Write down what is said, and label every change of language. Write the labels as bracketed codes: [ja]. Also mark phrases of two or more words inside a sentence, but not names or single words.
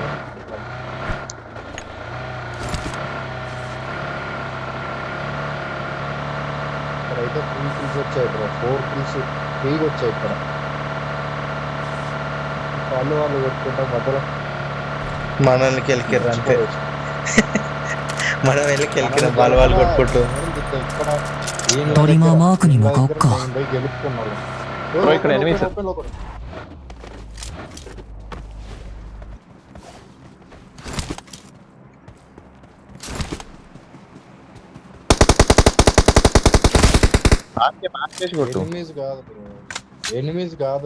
[te] ఇక్కడైతే 3 kills వచ్చాయి బ్రో, 4 kills ఫ్రీగా వచ్చాయి ఇక్కడ. వాళ్ళు కొట్టుకుంటాం మధ్యలో. మనల్ని కెలికిర్రు అంతే. మనం వెళ్ళి కెలికిన వాళ్ళు కొట్టుకుంటూ. ఇక్కడ [ja] トリマーマークに向かおっか [te] గెలుపుకున్నాడు. Bro, ఇక్కడ enemies. ఎనిమీస్ కాదు.